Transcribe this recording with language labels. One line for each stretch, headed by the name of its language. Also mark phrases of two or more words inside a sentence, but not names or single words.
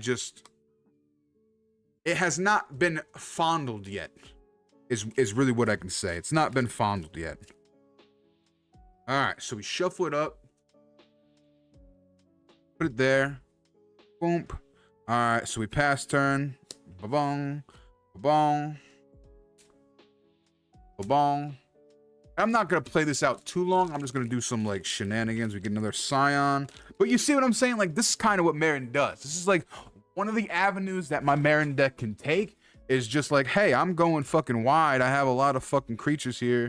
English: It has not been fondled yet. Is really what I can say. It's not been fondled yet. Alright, so we shuffle it up. Put it there. Boom. Alright, so we pass turn. Ba-bong. Ba-bong. Ba-bong. I'm not going to play this out too long. I'm just going to do some, like, shenanigans. We get another Scion. But you see what I'm saying? Like, this is kind of what Marin does. This is, like, one of the avenues that my Marin deck can take is just like, hey, I'm going fucking wide. I have a lot of fucking creatures here.